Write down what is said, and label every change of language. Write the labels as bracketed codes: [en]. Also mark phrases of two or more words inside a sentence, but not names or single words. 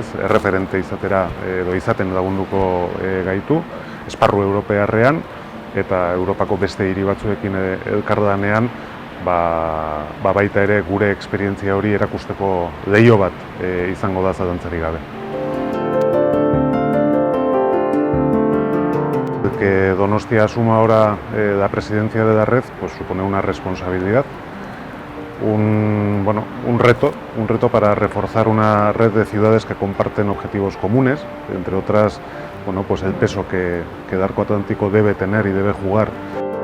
[eu] Erreferente izatera edo izaten lagunduko gaitu esparru europearrean eta Europako beste hiri batzuekin elkardanean baita ere gure esperientzia hori erakusteko leiho bat izango da zalantzarik gabe. [es] Que Donostia asuma ahora la presidencia de la red, pues supone una responsabilidad, un reto para reforzar una red de ciudades que comparten objetivos comunes, entre otras, pues el peso que el arco atlántico debe tener y debe jugar